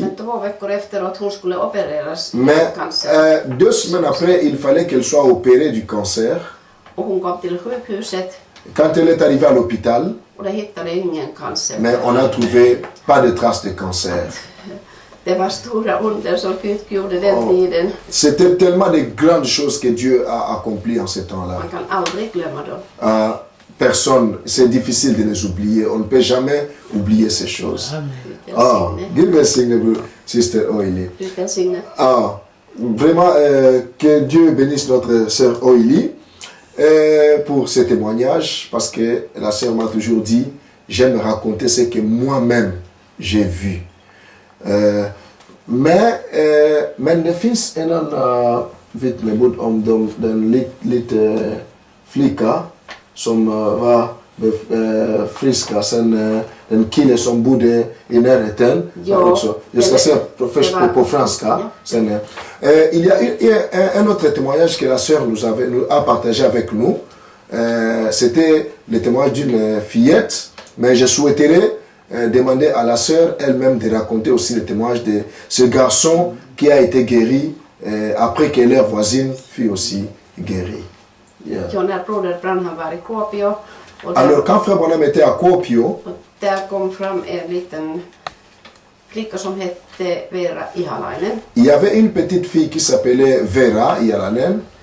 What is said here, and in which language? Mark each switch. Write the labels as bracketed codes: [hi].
[sv] men 2 veckor efteråt hon skulle opereras [fr] mais [sv] cancer. [fr] 2 semaines après, il fallait qu'elle soit opérée du cancer. [sv] Och hon kom till sjukhuset [fr] Quand elle est arrivée à l'hôpital, [sv] och de hittade ingen cancer. [fr] mais on n'a trouvé pas de traces de cancer. [sv] Det var stora under som Gud gjorde den tiden. [fr] C'était tellement de grandes choses que Dieu a accomplies en ce temps-là. [sv] Man kan aldrig glömma dem. [fr] Personne, c'est difficile de les oublier. On ne peut jamais oublier ces choses. [sv] Ah, Gud välsigne Sister Oili. Gud välsigne. [fr] Ah, vraiment, que Dieu bénisse notre sœur Oili pour ce témoignage, parce que la sœur m'a toujours dit, j'aime raconter ce que moi-même j'ai vu. [sv] Men det finns en vittnesbörd om den lite flicka som var friska, sen en kille som bodde i närheten. Också. Jag ska säga först på franska. [fr] Sen, il y a un autre témoignage que la sœur nous a partagé avec nous. C'était le témoignage d'une fillette, mais je souhaiterais demander à la sœur elle-même de raconter aussi le témoignage de ce garçon qui a été guéri après que leur voisine fut aussi guérie. [en] Yeah. [sv] Jo, när broder Branham var i Kuopio. [fr] Alors quand Frère Branham était à Kuopio, [sv] där kom fram en liten flicka som hette Vera Ihalainen. [fr] Il y avait une petite fille qui s'appelait Vera Ihalainen.